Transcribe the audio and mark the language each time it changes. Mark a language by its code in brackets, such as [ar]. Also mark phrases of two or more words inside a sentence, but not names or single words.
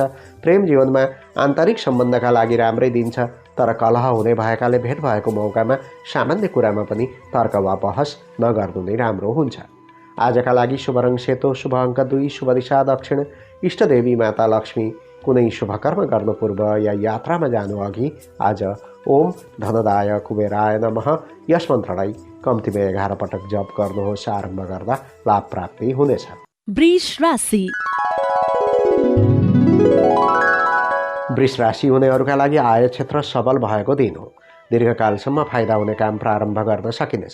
[ne] प्रेम जीवनमा आन्तरिक सम्बन्धका लागि राम्रै दिन छ, तर कलह हुने भएकाले भेट भएको मौकामा सामान्य कुरामा पनि तर्क वा बहस नगर्नु नै राम्रो हुन्छ। आजका लागि शुभ रङ सेतो, शुभ अङ्क 2, शुभ दिशा दक्षिण, इष्टदेवी माता लक्ष्मी। कुनै शुभकर्म गर्नु पूर्व या यात्रामा जानु अघि आज [sa] ओम धनदाय कुबेराय नमः [ne] यस मन्त्रलाई कम्तीमा 11 पटक जप गर्नुहोस्। आरम्भ गर्दा लाभ प्राप्ति हुनेछ। वृष राशि। वृष राशि हुनेहरूका लागि आय क्षेत्र सबल भएको दिन हो। दीर्घकालसम्म फाइदा हुने काम प्रारम्भ गर्न सकिनेछ।